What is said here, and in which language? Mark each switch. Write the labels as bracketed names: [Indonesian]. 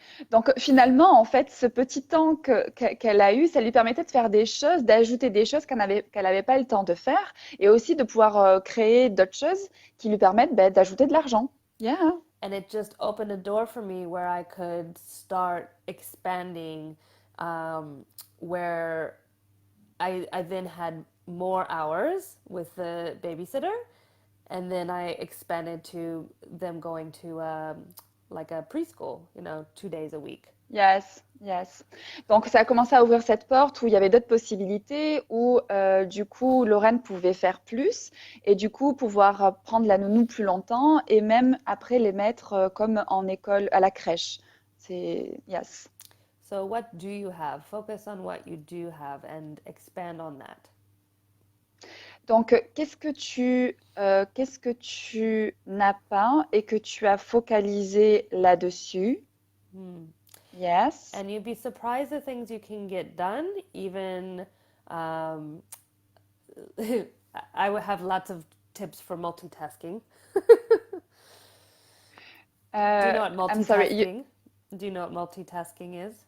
[French] Donc finalement, en fait, ce petit temps qu'elle a eu, ça lui permettait de faire des choses, d'ajouter des choses qu'elle avait pas le temps de faire, et aussi de pouvoir créer d'autres choses qui lui permettent d'ajouter de l'argent. [English] Yeah. And it just opened a door for me where I could start expanding, where I then had more hours with the babysitter, and then I expanded to them going to like a preschool, 2 days a week. Yes, yes. [French] Donc ça a commencé à ouvrir cette porte où il y avait d'autres possibilités, où du coup Lorraine pouvait faire plus et du coup pouvoir prendre la nounou plus longtemps et même après les mettre comme en école à la crèche. C'est yes. [English] So what do you have? Focus on what you do have and expand on that. [French] Donc qu'est-ce que tu n'as pas et que tu as focalisé là-dessus? [English] Yes. And you'd be surprised the things you can get done, even I would have lots of tips for multitasking. Do you know what multitasking? I'm sorry, Do you know what multitasking is?